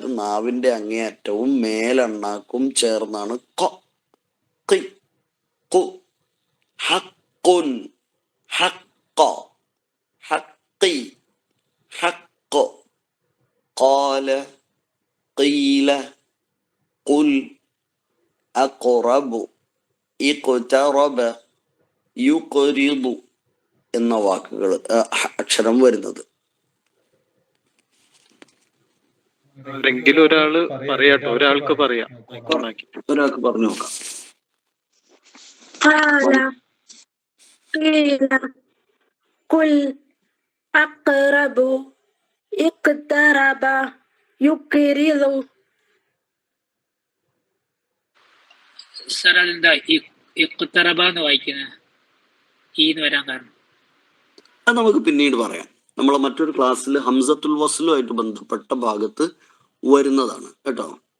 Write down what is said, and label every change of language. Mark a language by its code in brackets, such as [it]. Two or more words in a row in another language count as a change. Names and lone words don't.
[ml] നാവിന്റെ അങ്ങേയറ്റവും മേലണ്ണാക്കും ചേർന്നാണ് [ar] قَ، قِ، قُ، حقٌّ، حقَّ، حقِّ، حقَّ، قال، قيل، قل، أقرب، اقترب، يقرض [ml] എന്ന വാക്കുകൾ അക്ഷരം വരുന്നത്. ഒരാൾക്ക് പറയാം. ഒരാൾക്ക് പറഞ്ഞു നോക്കാം. [ar] قل أقرب اقترب يقرض. [ml] സാർ അതെന്താ ഇഖ്തറബ എന്ന് വായിക്കുന്നത്? ഈന്ന് വരാൻ കാരണം അത് നമുക്ക് പിന്നീട് പറയാം. നമ്മളെ മറ്റൊരു ക്ലാസ്സിൽ ഹംസത്തുൽ വസ്ലുമായിട്ട് ബന്ധപ്പെട്ട ഭാഗത്ത് വരുന്നതാണ് കേട്ടോ.